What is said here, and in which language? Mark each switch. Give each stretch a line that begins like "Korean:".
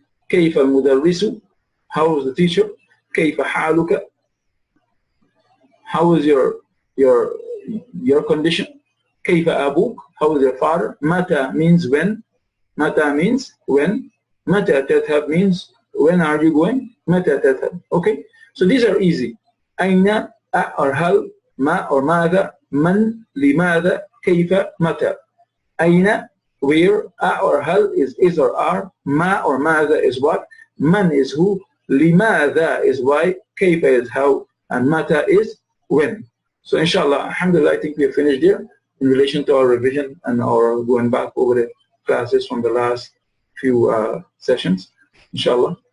Arabic: Kayfa al-mudarrisu?
English: How is the teacher?
Arabic: Kayfa haluka?
English: How is your condition?
Arabic: كيف أبوك?
English: How is your father? متى means when. متى means when.
Arabic: متى تذهب
English: means when are you going?
Arabic: متى تذهب.
English: Okay, so these are easy.
Arabic: أين or هل, ما or ماذا, من, لماذا, كيف, متى.
English: أين, where, or هل is or are, ما or ماذا is what, من is who, لماذا is why, كيف is how, and متى is when. So inshallah, alhamdulillah, I think we have finished here in relation to our revision and our going back over the classes from the last few sessions, inshallah.